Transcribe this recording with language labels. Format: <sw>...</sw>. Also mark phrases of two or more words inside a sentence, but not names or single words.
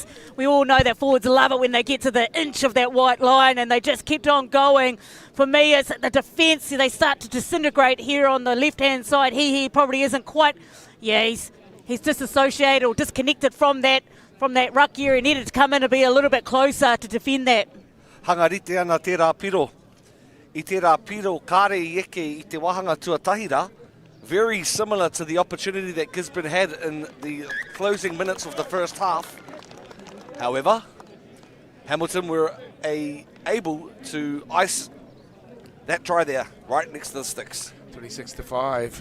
<en>We all know that forwards love it when they get to the inch of that white line and they just kept on going. For me, it's the defence. They start to disintegrate here on the left-hand side. He probably isn't quite, he's disassociated or disconnected from that ruck area. He needed to come in and be a little bit closer to defend that.</en> <mi>Hangarite ana tērā piro. I tērā piro kāre I eke I te wahanga tuatahira.</mi> <en>Very similar to the opportunity that Gisborne had in the closing minutes of the first half. However, Hamilton were able to ice that try there, right next to the sticks. 26-5.</en>